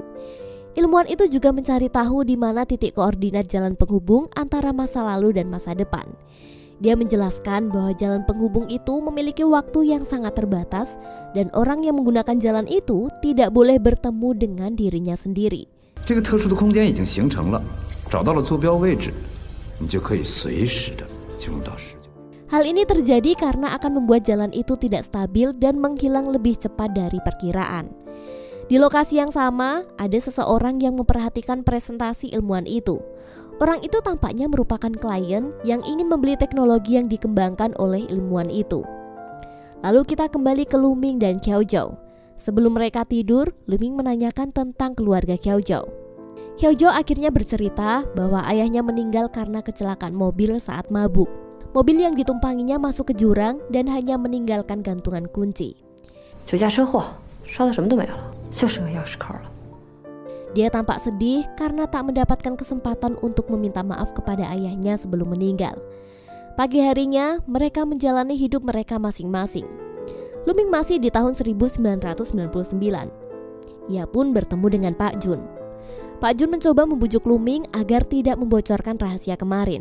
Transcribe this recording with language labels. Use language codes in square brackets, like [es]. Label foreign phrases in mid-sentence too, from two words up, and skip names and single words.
[id] Ilmuwan itu juga mencari tahu di mana titik koordinat jalan penghubung antara masa lalu dan masa depan. Dia menjelaskan bahwa jalan penghubung itu memiliki waktu yang sangat terbatas dan orang yang menggunakan jalan itu tidak boleh bertemu dengan dirinya sendiri. [zh] 这个特殊的空间已经形成了，找到了坐标位置，你就可以随时的进入到时间。 [id] Hal ini terjadi karena akan membuat jalan itu tidak stabil dan menghilang lebih cepat dari perkiraan. Di lokasi yang sama, ada seseorang yang memperhatikan presentasi ilmuwan itu. Orang itu tampaknya merupakan klien yang ingin membeli teknologi yang dikembangkan oleh ilmuwan itu. Lalu kita kembali ke Luming dan Qiaozhou. Sebelum mereka tidur, Luming menanyakan tentang keluarga Qiaozhou. Qiaozhou akhirnya bercerita bahwa ayahnya meninggal karena kecelakaan mobil saat mabuk. Mobil yang ditumpanginya masuk ke jurang dan hanya meninggalkan gantungan kunci. [zh] 酒驾车祸，烧的什么都没有了，就剩个钥匙扣了。 [id] Dia tampak sedih karena tak mendapatkan kesempatan untuk meminta maaf kepada ayahnya sebelum meninggal. Pagi harinya, mereka menjalani hidup mereka masing-masing. Luming masih di tahun 1999. Ia pun bertemu dengan Pak Jun. Pak Jun mencoba membujuk Luming agar tidak membocorkan rahasia kemarin.